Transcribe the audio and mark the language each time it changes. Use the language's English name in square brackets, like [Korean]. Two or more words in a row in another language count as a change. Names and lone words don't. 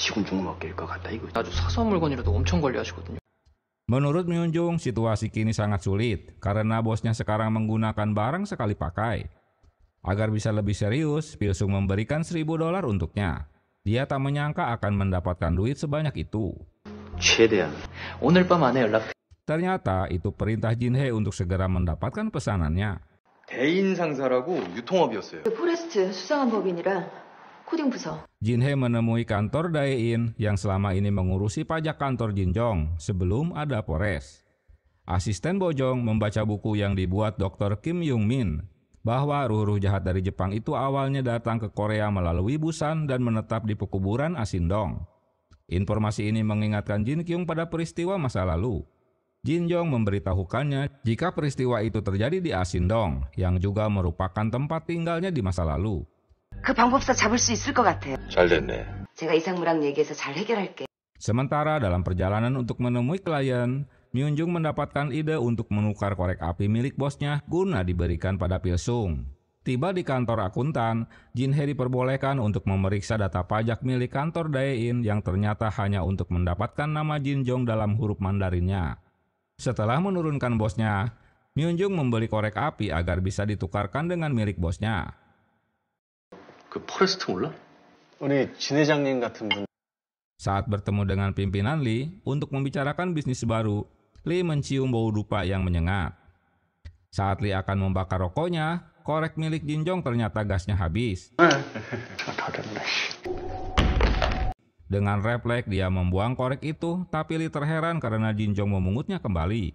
[Indonesian] Menurut Myun Jung, situasi kini sangat sulit karena bosnya sekarang menggunakan barang sekali pakai. Agar bisa lebih serius, Pyo Sung memberikan $1.000 untuknya. Dia tak menyangka akan mendapatkan duit sebanyak itu. Ternyata itu perintah Jin Hae untuk segera mendapatkan pesanannya. [Korean] 대인 상사라고 유통업이었어요. 포레스트 수상한 법인이라 코딩 부서. [Indonesian] Jin Hae menemui kantor Dae-in yang selama ini mengurusi pajak kantor Jin Jong sebelum ada Polres. Asisten Bojong membaca buku yang dibuat Dr. Kim Yung Min bahwa ruh-ruh jahat dari Jepang itu awalnya datang ke Korea melalui Busan dan menetap di pekuburan Asindong. Informasi ini mengingatkan Jin Kyung pada peristiwa masa lalu. Jin Jong memberitahukannya jika peristiwa itu terjadi di Asindong, yang juga merupakan tempat tinggalnya di masa lalu. [Korean] 그 방법사 잡을 수 있을 것 같아요. 잘 됐네. 제가 이상무랑 얘기해서 잘 해결할게. [Indonesian] Sementara dalam perjalanan untuk menemui klien, Myun Jung mendapatkan ide untuk menukar korek api milik bosnya guna diberikan pada Pyo Sung. Tiba di kantor akuntan, Jin Hae diperbolehkan untuk memeriksa data pajak milik kantor Dae-in yang ternyata hanya untuk mendapatkan nama Jin Jong dalam huruf Mandarinnya. Setelah menurunkan bosnya, Myun Jung membeli korek api agar bisa ditukarkan dengan milik bosnya. [Korean] 그 포레스트 몰라? 우리 진 회장님 같은 분. [Indonesian] Saat bertemu dengan pimpinan Lee untuk membicarakan bisnis baru, Lee mencium bau dupa yang menyengat. Saat Lee akan membakar rokoknya, korek milik Jin Jong ternyata gasnya habis. Dengan refleks dia membuang korek itu, tapi Lee terheran karena Jin Jong memungutnya kembali.